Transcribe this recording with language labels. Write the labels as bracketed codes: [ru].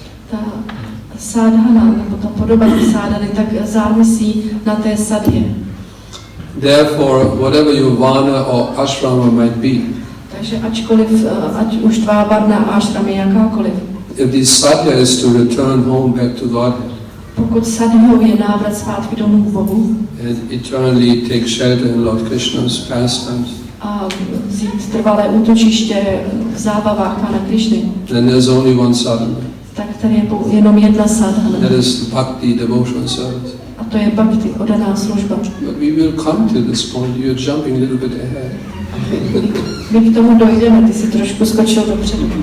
[cs] Ta sadhana, nebo ta podoba sadhany, tak závisí na té sadhě. [en] Therefore, whatever your varna or ashrama might be, [cs] Takže ačkoliv, ať už tvá varna a ashram je jakákoliv, [en] if the sadhya is to return home back to Godhead [cs] pokud sadhou je návrat zpátky domů k Bohu [en] and eternally take shelter in Lord Krishna's pastimes, [cs] a vzít trvalé útočiště v zábavách Pána Krišny, [en] then there's only one sadhana. [cs] tak tady je jenom jedna sadhana. [en] That is bhakti, devotional service. [cs] A to je bhakti, oddaná služba. [en] But we will come to this point. You're jumping a little bit ahead. [cs] My k tomu dojdeme, ty si trošku skočil dopředu.